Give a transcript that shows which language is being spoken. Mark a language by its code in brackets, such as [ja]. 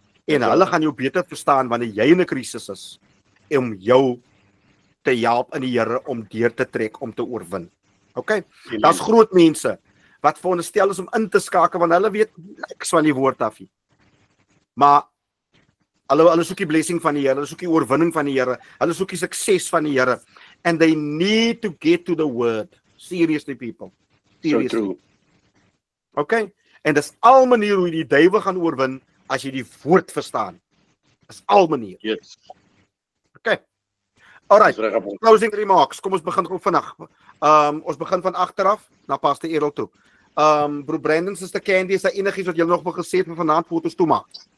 [af] En hulle gaan jou beter verstaan wanneer jy in 'n krisis is om jou te help in die Here om deur te trek om te oorwin. Okay? Daar's groot mense wat veronderstel is om in te skakel want hulle weet niks van die woord af nie. Maar hulle soek die blessing van die Here, hulle soek die oorwinning van die Here, hulle soek die sukses van die Here. [en] And they need to get to the word. Seriously, people. Seriously. So true. Okay? [af] En dis al manier hoe die duiwel gaan oorwin as jy die woord verstaan. Dis al manier. [en] Yes. Okay. Alright. Closing remarks. [af] Kom ons begin gou vinnig. Ons begin van agteraf na Pastor Errol toe. Broer Brandon, Sister Candy, is daar enigiets wat julle nog wil gesê het van vanaand foto's toe maak?